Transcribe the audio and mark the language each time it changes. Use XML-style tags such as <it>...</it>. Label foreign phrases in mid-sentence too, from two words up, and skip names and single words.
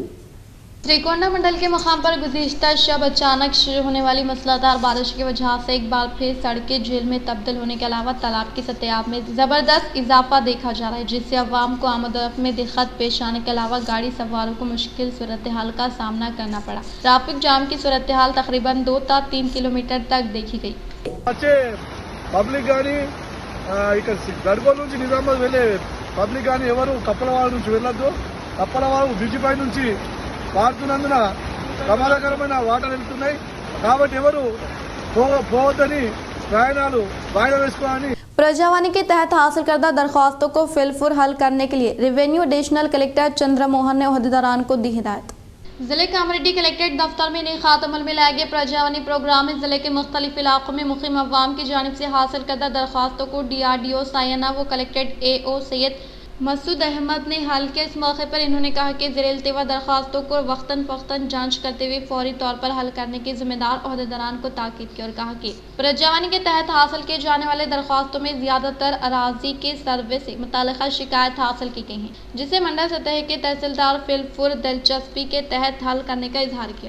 <ur>سریکونڈا منڈل کے مقام پر گزشتہ شب اچانک شروع ہونے والی موسلادھار بارش کی وجہ سے ایک بار پھر سڑکیں جھیل میں تبدیل ہونے کے علاوہ تالاب کی سطح میں زبردست اضافہ دیکھا جا رہا ہے، جس سے عوام کو آمد و رفت میں دقت پیش آنے کے علاوہ گاڑی سواروں کو مشکل صورتحال کا سامنا کرنا پڑا۔ ٹریفک جام کی صورتحال تقریباً 2 تا 3 کلومیٹر تک دیکھی گئی۔</ur> <te>పబ్లిక్ కానీ ఇక్కడ గడుగోలు నుంచి నిజామాబాద్ వెళ్ళే పబ్లిక్ కానీ ఎవరు కప్పలవాడ నుంచి వెళ్ళొద్దు। కప్పలవాడ బ్రిడ్జి పై నుంచి పారుతున్నందున ప్రమాదకరమైన వాటర్ వెళ్తున్నాయి, కాబట్టి ఎవరు పోవద్దని ప్రయాణాలు వాయిదా వేసుకోవాలని।</te> <ur>پرجاوانی کے تحت حاصل کردہ درخواستوں کو فی الفور حل کرنے کے لیے</ur> <en>revenue additional collector</en> <ur>چندر موہن نے عہدیداران کو دی ہدایت. ضلع کامریڈی کلیکٹریٹ دفتر میں انعقاد عمل میں لائے گئے پرجاونی پروگرام میں ضلع کے مختلف علاقوں میں مقیم عوام کی جانب سے حاصل کردہ درخواستوں کو DRDO سائنہ و کلیکٹریٹ AO سید مسعود احمد نے حل کیا۔ اس موقع پر انہوں نے کہا کہ زیر التوا درخواستوں کو وقتاً فوقتاً جانچ کرتے ہوئے فوری طور پر حل کرنے کی ذمہ دار عہدیداران کو تاکید کی اور کہا کہ پرجاوانی کے تحت حاصل کیے جانے والے درخواستوں میں زیادہ تر اراضی کے سروے سے متعلقہ شکایت حاصل کی گئی ہیں، جسے منڈل سطح کے تحصیلدار فلفور دلچسپی کے تحت حل کرنے کا اظہار کیا۔</ur>